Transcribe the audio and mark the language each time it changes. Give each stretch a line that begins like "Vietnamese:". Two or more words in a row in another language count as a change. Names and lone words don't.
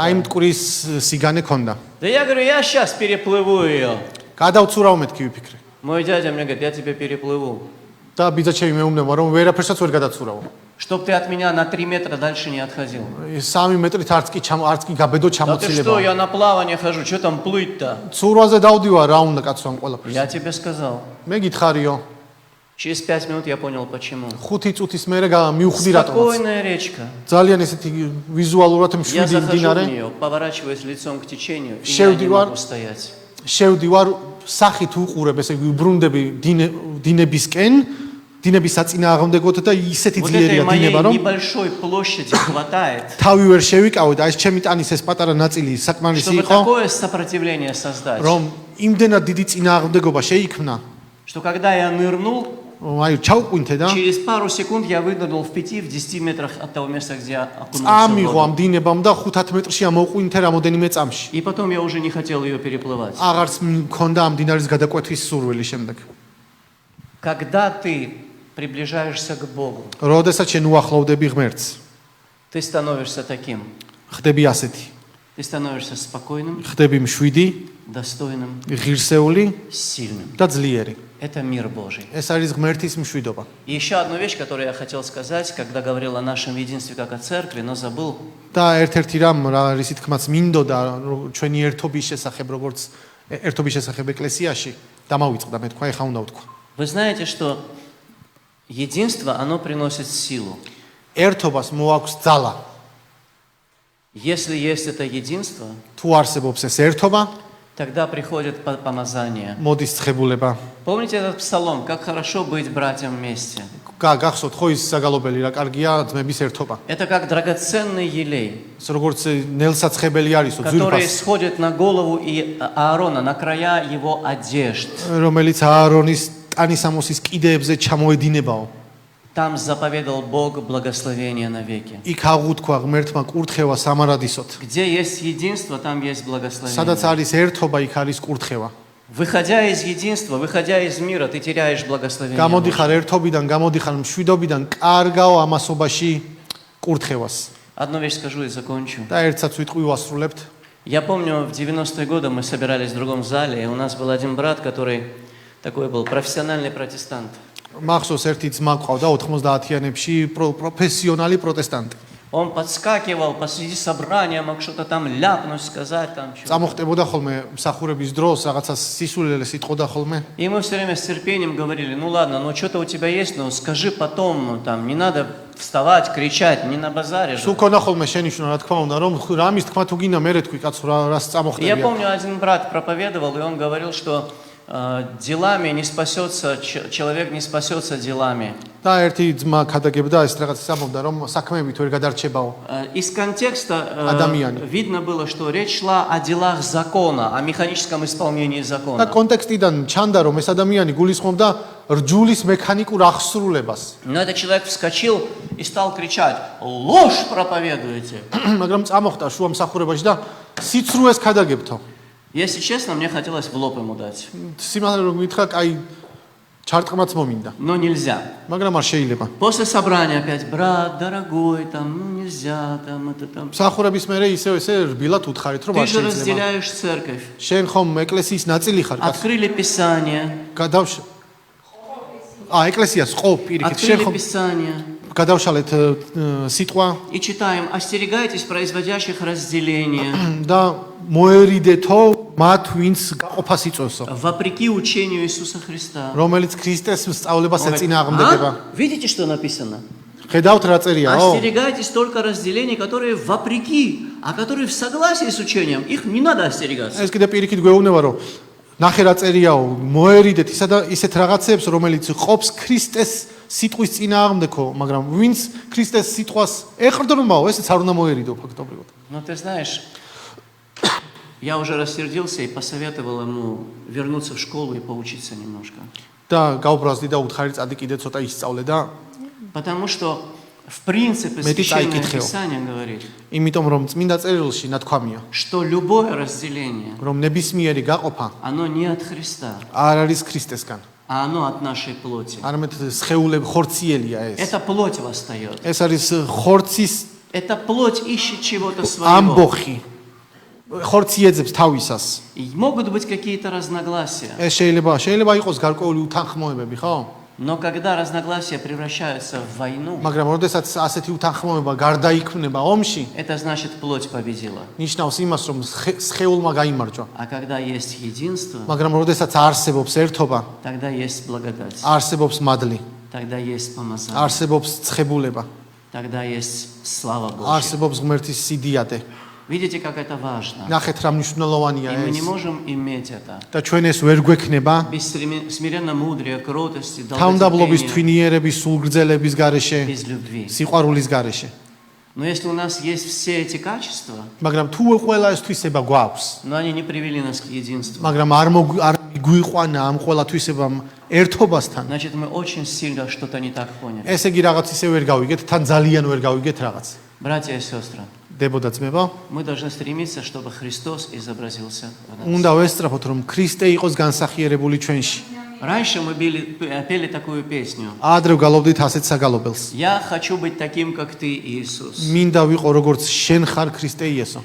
Georgian: აი
Russian: такая.
Georgian: მტკვრის სიგანე ქონდა
Russian: Да я говорю, я сейчас переплыву ее.
Georgian: გადავცურავ მეთქი ვიფიქრე
Russian: Мой дядя мне говорит, я тебе переплыву.
Georgian: და ბიძაჩემი მეუბნება რომ ვერაფერსაც ვერ გადაცურავ
Russian: Чтоб ты от меня на 3 метра дальше не отходил.
Georgian: 3 მეტრით არც კი გაბედო
Russian: Да ты что,
Georgian: ჩამოცილება
Russian: я на плавание хожу, что там плыть-то?
Georgian: ცურვაზე დავდივარ რა უნდა კაცო ამ ყველაფერს
Russian: Я тебе сказал.
Georgian: მე გითხარიო
Russian: Через 5 минут я понял, почему.
Georgian: 5 წუთის მერე მივხვდი რატომაც
Russian: Спокойная речка.
Georgian: ძალიან ესეთი ვიზუალურად
Russian: Я
Georgian: მშვიდი
Russian: захожу в
Georgian: მდინარე
Russian: нее, поворачиваюсь лицом к течению, и я
Georgian: Шеу
Russian: не
Georgian: дивар.
Russian: могу стоять.
Georgian: შევდივარ სახით უყურებ ესე ვიბრუნდები დინებისკენ დინების საწინააღმდეგოდ და ისეთი
Russian: Вот этой
Georgian: ძლიერია
Russian: моей
Georgian: დინება რომ
Russian: небольшой площади хватает,
Georgian: თავი ვერ შევიკავე და ეს ჩემი ტანის ეს პატარა ნაწილი საკმარისი
Russian: чтобы
Georgian: იყო
Russian: такое сопротивление создать,
Georgian: რომ იმდენად დიდი წინააღმდეგობა შეიქმნა
Russian: что когда я нырнул,
Georgian: რომ აი ჩაუყვინთე და
Russian: через пару секунд я вынырнул в 5-10 метрах от того места, где я окунулся в
Georgian: წამიღო ამ
Russian: воду.
Georgian: დინებამ და 5 მეტრში ამოყვინთე რამოდენიმე წამში
Russian: И потом я уже не хотел ее переплывать.
Georgian: აღარც მქონდა ამ დინარის გადაკვეთვის სურვილი შემდეგ
Russian: Когда ты приближаешься к Богу,
Georgian: როდესაც შენ უახლოვდები ღმერთს
Russian: ты становишься таким.
Georgian: ხდები ასეთი
Russian: Ты становишься спокойным,
Georgian: ხდები მშვიდი
Russian: достойным,
Georgian: ღირსეული
Russian: сильным.
Georgian: და ძლიერი
Russian: Это мир Божий.
Georgian: ეს არის ღმერთის მშვიდობა
Russian: И еще одну вещь, которую я хотел сказать, когда говорил о нашем единстве как о церкви, но забыл.
Georgian: და ერთ-ერთი რამ რა არის თქმაც მინდოდა ჩვენი ერთობის შესახებ როგორც ერთობის შესახებ ეკლესიაში დამავიწყდა მე თქვა ეხა უნდა ვთქვა
Russian: Вы знаете, что единство, оно приносит силу.
Georgian: ერთობას მოაქვს ძალა
Russian: Если есть это единство,
Georgian: თუ არსებობს ეს ერთობა
Russian: тогда приходит помазание.
Georgian: მოდის ცხებულება
Russian: Помните этот псалом, как хорошо быть братьям вместе?
Georgian: გახსოვთ ხო ის საგალობელი რა კარგია ძმების ერთობა
Russian: Это как драгоценный елей,
Georgian: ეს როგორც ნელსაცხებელი არისო
Russian: который
Georgian: ძვირფას
Russian: сходит на голову Аарона, на края его одежд.
Georgian: რომელიც აარონის ტანისამოსის კიდეებზე ჩამოედინებაო
Russian: Там заповедал Бог благословение навеки.
Georgian: იქ აღუთქვა ღმერთმა კურთხევა სამარადისოთ
Russian: Где есть единство, там есть
Georgian: სადაც
Russian: благословение.
Georgian: არის ერთობა იქ არის კურთხევა
Russian: Выходя из единства, выходя из мира, ты теряешь благословение. Божье.
Georgian: გამოდიხარ ერთობიდან გამოდიხარ მშვიდობიდან კარგაო ამასობაში კურთხევას
Russian: Одну вещь скажу и закончу.
Georgian: და ერთსაც ვიტყვი ვასრულებთ
Russian: Я помню, в 90-е годы мы собирались в другом зале, и у нас был один брат, который такой был профессиональный протестант.
Georgian: მახსოვს ერთი ძმა ყავდა 90-იანებში პროფესიონალი პროტესტანტი
Russian: Он подскакивал посреди собрания, мог что-то там ляпнуть, сказать там что-то.
Georgian: წამოხტებოდა ხოლმე მსახურების დროს რაღაცას სისულელეს იტყოდა ხოლმე
Russian: И мы все время с терпением говорили, ну ладно, ну что-то у тебя есть, но скажи потом, там, не надо вставать, кричать, не на базаре же.
Georgian: სულ ქონა ხოლმე შენიშნა რა თქმა უნდა რომ რამის თქმა თუ გინდა მე თქვი კაცო რას
Russian: Я
Georgian: წამოხდები
Russian: помню, один брат проповедовал, и он говорил, что делами не спасется, человек не спасется делами.
Georgian: და ერთი ძმა ქადაგებდა ეს რაღაც სამობდა რომ საქმეებით ვერ გადარჩებაო.
Russian: Из контекста
Georgian: Ადამიანი.
Russian: видно было, что речь шла о делах закона, о механическом исполнении
Georgian: და
Russian: закона.
Georgian: კონტექსტიდან ჩანდა რომ ეს ადამიანი გულისხმობდა რჯულის მექანიკურ აღსრულებას.
Russian: Но этот человек вскочил и стал кричать: ложь проповедуете.
Georgian: მაგრამ წამოხდა შუა მსახურებაში და სიცრუეს ქადაგებთო.
Russian: Если честно, мне хотелось в лоб ему дать.
Georgian: სიმართლე რომ მითხრა, კაი ჩარტყმაც მომინდა.
Russian: Но нельзя.
Georgian: მაგრამ არ შეიძლება.
Russian: После собрания опять: брат, дорогой, там, ну нельзя, там, это там.
Georgian: მსახურების მერე ისევ ესე რბილად უთხარით რომ
Russian: Ты
Georgian: არ
Russian: же
Georgian: შეიძლება.
Russian: разделяешь церковь.
Georgian: შენ ხომ ეკლესიის ნაწილი ხარ, კაცო.
Russian: Открыли Писание.
Georgian: ეკლესიას ყო პირიქით, შენ
Russian: Открыли
Georgian: ხომ
Russian: Писание.
Georgian: გადავშალეთ სიტყვა
Russian: И читаем: остерегайтесь производящих разделение,
Georgian: და მოერიდეთო მათ ვინც გაყოფას იწვევსო,
Russian: вопреки учению Иисуса Христа.
Georgian: რომელიც ქრისტეს სწავლებას
Russian: Он говорит:
Georgian: ეწინააღმდეგება.
Russian: видите, что написано?
Georgian: ხედავთ რა წერიაო?
Russian: Остерегайтесь только разделений, которые вопреки, а которые в согласии с учением. Их не надо остерегаться.
Georgian: ეს კიდე პირიქით გვეუბნება რომ ნახე რა წერიაო, მოერიდეთ ისა და ისეთ რაღაცებს, რომელიც ყოფს ქრისტეს სიტყვის წინააღმდეგო, მაგრამ ვინც ქრისტეს სიტყვას ეყრდნობაო, ესეც არ უნდა მოერიდო ფაქტობრივად.
Russian: Но ты знаешь, я уже рассердился и посоветовал ему вернуться в школу и поучиться немножко.
Georgian: და გაუბრაზდი და უთხარი წადი კიდე ცოტა ისწავლე და
Russian: Потому что, в принципе, Священное Писание говорит,
Georgian: იმიტომ რომ წმინდა წერილში ნათქვამია,
Russian: что любое разделение,
Georgian: რომ ნებისმიერი გაყოფა
Russian: оно не от Христа,
Georgian: არ არის ქრისტესგან,
Russian: а оно от нашей плоти.
Georgian: არამედ სხეულები ხორციელია ეს.
Russian: Эта плоть восстает.
Georgian: ეს არის ხორცის
Russian: Эта плоть ищет чего-то своего.
Georgian: ამბოხი. ხორცი ეძებს თავისას.
Russian: И могут быть какие-то разногласия.
Georgian: ეს შეიძლება იყოს გარკვეული უთანხმოებები, ხო?
Russian: Но когда разногласия превращаются в войну,
Georgian: მაგრამ როდესაც ასეთი უთანხმოება გარდაიქმნება ომში,
Russian: это значит, плоть победила.
Georgian: ნიშნავს იმას, რომ სხეულმა გაიმარჯვა.
Russian: А когда есть единство,
Georgian: მაგრამ როდესაც არსებობს ერთობა,
Russian: тогда есть благодать,
Georgian: არსებობს მადლი,
Russian: тогда есть помазание,
Georgian: არსებობს ცხებულება,
Russian: тогда есть слава Божья.
Georgian: არსებობს ღმერთის სიდიადე.
Russian: Видите, как это важно?
Georgian: ნახეთ რა მნიშვნელოვანია
Russian: И мы не
Georgian: ეს.
Russian: можем иметь это
Georgian: და ჩვენ ეს ვერ გვექნება
Russian: без смиренно мудрия, кротости,
Georgian: თავმდაბლობის
Russian: долготерпения,
Georgian: თვინიერების, სულგრძელების გარეშე,
Russian: без любви.
Georgian: სიყვარულის гარეშე.
Russian: Но если у нас есть все эти качества,
Georgian: მაგრამ თუ ყველა ეს თვისება გვაქვს,
Russian: но они не привели нас к единству,
Georgian: მაგრამ არ გვიყვანა ამ ყველა თვისებამ ერთობასთან,
Russian: значит, мы очень сильно что-то не так поняли.
Georgian: ესე იგი რაღაც ისე ვერ გავიგეთ, თან ძალიან ვერ გავიგეთ რაღაც.
Russian: Братья и сестры,
Georgian: დებოდა ძმებო,
Russian: мы должны стремиться, чтобы Христос изобразился в нас.
Georgian: უნდა ვესწრაფოთ, რომ ქრისტე იყოს განსახიერებული ჩვენში.
Russian: Раньше мы пели такую песню:
Georgian: ადრე გალობდით ასეთ საგალობელს.
Russian: «Я хочу быть таким, как ты, Иисус.
Georgian: მინდა ვიყო როგორც შენ ხარ ქრისტე იესო.